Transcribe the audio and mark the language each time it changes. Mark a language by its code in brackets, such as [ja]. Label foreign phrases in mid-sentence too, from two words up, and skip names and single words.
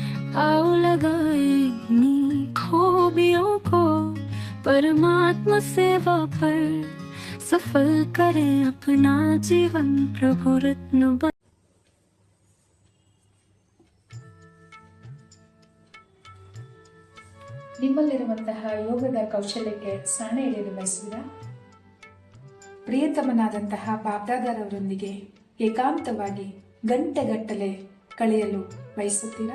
[hi] आओ लगाए इन्हीं खूबियों को परमात्मा सेवा पर सफल करें अपना जीवन प्रभु रत्न बन। [kn] ನಿಮ್ಮಲ್ಲಿರುವಂತಹ ಯೋಗದ ಕೌಶಲ್ಯಕ್ಕೆ ಸರಣಿ ಹಿಡಿಯಲು ಬಯಸುವಿರಾ? ಪ್ರಿಯತಮನಾದಂತಹ ಬಾಬ್ದಾದರವರೊಂದಿಗೆ ಏಕಾಂತವಾಗಿ ಗಂಟೆಗಟ್ಟಲೆ ಕಳೆಯಲು ಬಯಸುತ್ತೀರಾ?